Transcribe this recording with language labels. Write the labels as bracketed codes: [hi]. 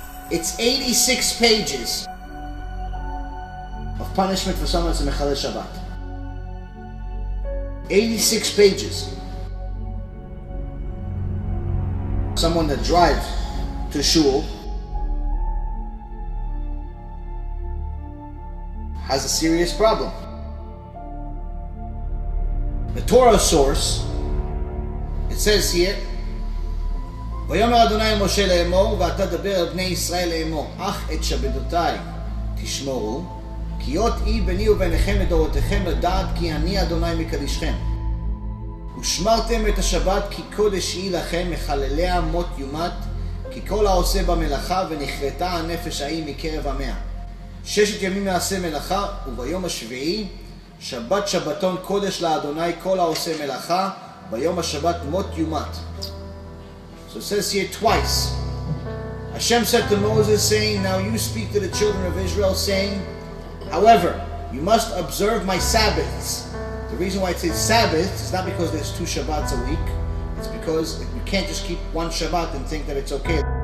[en] It's 86 pages of punishment for someone that's a mechalel Shabbat. 86 pages. Someone that drives to shul has a serious problem. The Torah source, it says here, [he] ויאמר אדוני אל משה לאמור, ואתה דבר אל בני ישראל לאמור, אך את שבתותיי תשמורו, כי אות אי ביני וביניכם לדורותיכם לדעת כי אני אדוני מקדישכם. ושמרתם את השבת כי קודש היא לכם, מחלליה מות יומת, כי כל העושה במלאכה ונכרתה הנפש ההיא מקרב עמיה. 6 ימים נעשה מלאכה, וביום השביעי שבת שבתון קודש לאדוני כל העושה מלאכה, ביום השבת מות יומת. [en] So it says here twice. Hashem said to Moses, saying, now you speak to the children of Israel, saying, however, you must observe my Sabbaths. The reason why it says Sabbath is not because there's 2 Shabbats a week. It's because you can't just keep one Shabbat and think that it's okay.